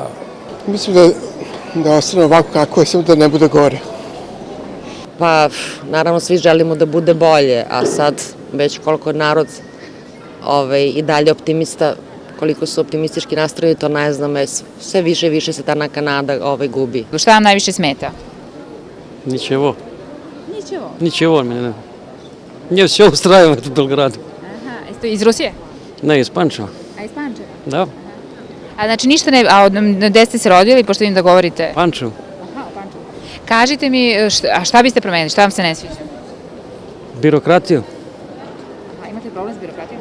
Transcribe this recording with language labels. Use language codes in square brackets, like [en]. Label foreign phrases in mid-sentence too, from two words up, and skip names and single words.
[sr] Mislim da ostane ovako kako je, samo da ne bude gore. Pa, naravno, svi želimo da bude bolje, a sad već koliko narod i dalje optimista, koliko su optimistički nastrojeni, to ne znam, sve više i više se ta neka nada gubi. Šta vam najviše smeta? [ru] Ничего. Ničevo. Ничего мне. Мне все устраивает в Белграду. [sr] Aha, jeste iz Rusije? Ne, iz Pančeva. A iz Pančeva? Da, A znači ništa ne... A gde ste se rodili, pošto vidim da govorite? Pančevo. Aha, u Pančevu. Kažite mi, a šta biste promenili, šta vam se ne sviđa? Birokratiju. A imate problem s birokratijom?